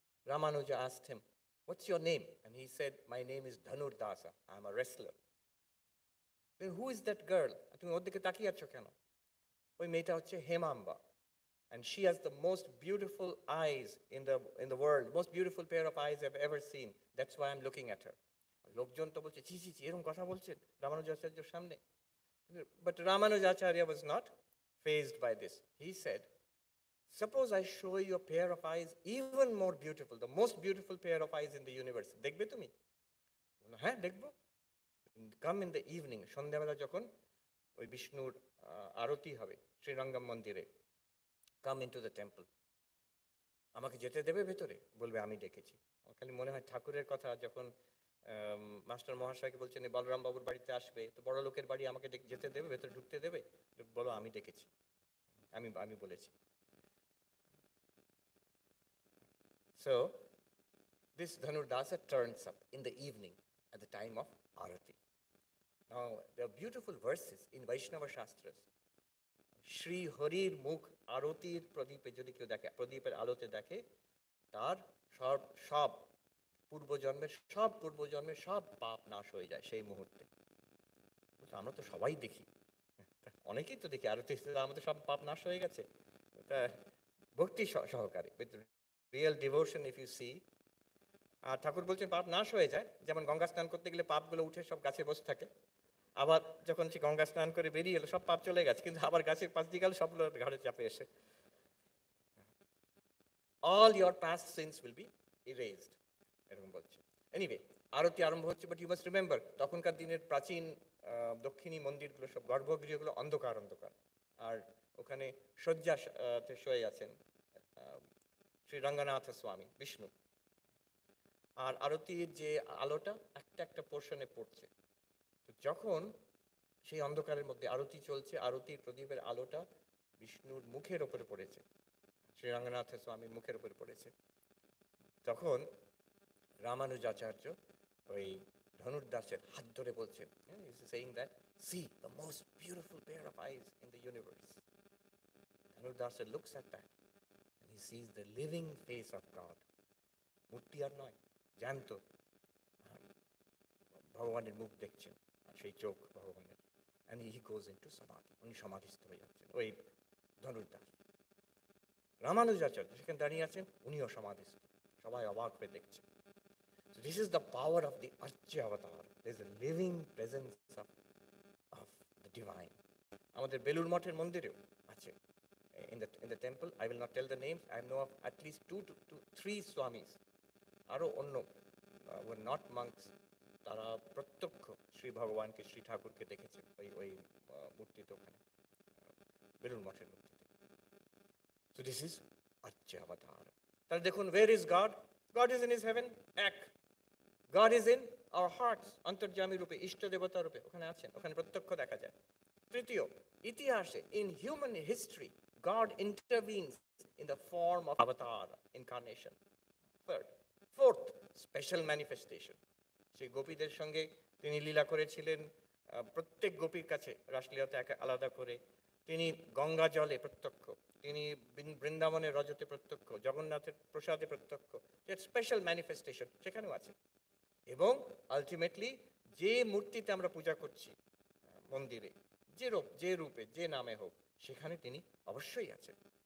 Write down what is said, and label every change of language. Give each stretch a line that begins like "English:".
English: Ramanuja asked him, what's your name? And he said, my name is Dhanur Dasa. I'm a wrestler. Then who is that girl?
Bangla: তুমি ওর দিকে তাকিয়ে আছো কেন? ওই মেয়েটা হচ্ছে হেমাম্বা,
English: and she has the most beautiful eyes in the world, most beautiful pair of eyes I've ever seen. That's why I'm looking at her.
Bangla: লোকজন তো বলছে ছি ছি ছি, এরকম কথা বলছেন রামানুজাচার্যের সামনে।
English: But Ramanujacharya was not fazed by this. He said, suppose I show you a pair of eyes even more beautiful, the most beautiful pair of eyes in the universe.
Bangla: দেখবে তুমি? হ্যাঁ দেখবো।
English: Come in the evening,
Bangla: সন্ধ্যাবেলা যখন ওই বিষ্ণুর আরতি হবে শ্রীরঙ্গম মন্দিরে,
English: come into the temple.
Bangla: আমাকে যেতে দেবে ভেতরে? বলবে আমি ডেকেছি। আমার খালি মনে হয় ঠাকুরের কথা যখন মাস্টার মহাশয়কে বলছেন বলরাম বাবুর বাড়িতে আসবে, তো বড় লোকের বাড়ি আমাকে যেতে দেবে, ভেতরে ঢুকতে দেবে? বলো আমি ডেকেছি, আমি বলেছি।
English: So this Dhanur Dasa turns up in the evening at the time of Arati. Now there are beautiful verses in Vaishnava Shastras.
Bangla: Shri Harir Mukh Arotir প্রদীপে যদি কেউ দেখে, প্রদীপের আলোতে দেখে, তার সব পূর্বজন্মের সব পাপ নাশ হয়ে যায় সেই মুহূর্তে। আমরা তো সবাই দেখি, অনেকেই তো দেখি আরতি, আমাদের সব পাপ নাশ হয়ে গেছে। ভক্তি সহকারে,
English: with real devotion if you see.
Bangla: আর ঠাকুর বলছেন পাপ নাশ হয়ে যায়, যেমন গঙ্গা স্নান করতে গেলে পাপগুলো উঠে সব গাছে বসে থাকে, আবার যখন সে গঙ্গা স্নান করে বেরিয়ে এলো সব পাপ চলে গেছে, কিন্তু আবার গাছের পাশ দিয়ে গেল সবগুলো ঘাড়ে চাপে এসে।
English: All your past sins will be erased,
Bangla: এরকম বলছে। এনিওয়ে, আরতি আরম্ভ হচ্ছে,
English: but you must remember
Bangla: তখনকার দিনের প্রাচীন দক্ষিণী মন্দিরগুলো সব গর্ভগৃহগুলো অন্ধকার অন্ধকার, আর ওখানে শয্যাতে শুয়ে আছেন শ্রী রঙ্গনাথ স্বামী বিষ্ণু। আর আরতির যে আলোটা একটা একটা পোর্শনে পড়ছে। তো যখন সেই অন্ধকারের মধ্যে আরতি চলছে, আরতির প্রদীপের আলোটা বিষ্ণুর মুখের ওপরে পড়েছে, শ্রী রঙ্গনাথ স্বামীর মুখের উপরে পড়েছে, তখন রামানুজাচার্য ওই ধনুর্দাসের হাত ধরে বলছেন,
English: Saying that see the most beautiful pair of eyes in the universe. ধনুর্দাসের looks at that and he sees the living face of God.
Bangla: মূর্তি আর নয়, জ্যান্ত ভগবানের মুখ দেখছেন, আর সেই চোখ ভগবানের।
English: and he goes into samadhi,
Bangla: উনি সমাধিস্থ হয়ে যাচ্ছেন ওই ধনুর্দাস। রামানুজাচার্য সেখানে দাঁড়িয়ে আছেন, উনিও সমাধিস্থ, সবাই অবাক হয়ে দেখছেন।
English: So this is the power of the Archya avatar. There is a living presence of the divine.
Bangla: আমাদের বেলুর মঠের মন্দিরেও আছে,
English: in the temple. I will not tell the names. I know of at least 2 to 3 swamis.
Bangla: আরো অন্য
English: were not monks.
Bangla: তারা প্রত্যক্ষ শ্রী ভগবানকে, শ্রী ঠাকুরকে দেখেছেন ওই মূর্তিতে, ওখানে বেলুর মঠের মূর্তিতে।
English: So this is Archya avatar.
Bangla: তাহলে দেখুন,
English: where is God? God is in his heaven.
Bangla: এক,
English: God is in our hearts,
Bangla: অন্তর্যামী রূপে, ইষ্ট দেবতা রূপে ওখানে আছেন, ওখানে প্রত্যক্ষ দেখা যায়। তৃতীয়, ইতিহাসে,
English: in human history, God intervenes in the form of avatar, incarnation. Third, fourth, special manifestation.
Bangla: সেই গোপীদের সঙ্গে তিনি লীলা করেছিলেন, প্রত্যেক গোপীর কাছে রাসলীলাতে আলাদা করে। তিনি গঙ্গা জলে প্রত্যক্ষ, তিনি বৃন্দাবনের রজতে প্রত্যক্ষ, জগন্নাথের প্রসাদে প্রত্যক্ষ, স্পেশাল ম্যানিফেস্টেশন সেখানেও আছে। এবং আলটিমেটলি যে মূর্তিতে আমরা পূজা করছি মন্দিরে, যে রূপে, যে নামে হোক, সেখানে তিনি অবশ্যই আছেন।